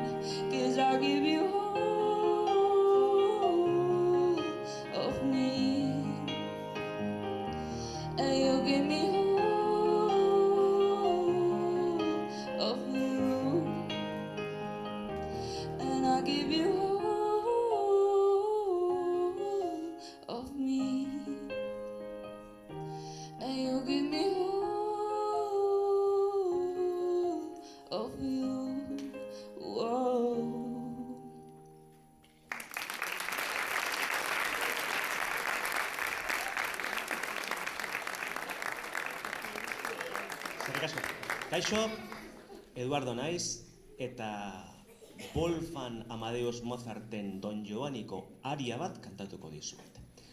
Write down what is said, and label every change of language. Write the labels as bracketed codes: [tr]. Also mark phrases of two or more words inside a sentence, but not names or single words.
[en] 'Cause I give you all of me, and you give me all of you, and I give you all of me, and you give me all of you. Whoa. [eu] Eskerrik asko. Kaixo, Eduardo naiz, eta Wolfgang Amadeus Mozarten Don Giovanniko aria bat kantatuko dizuet.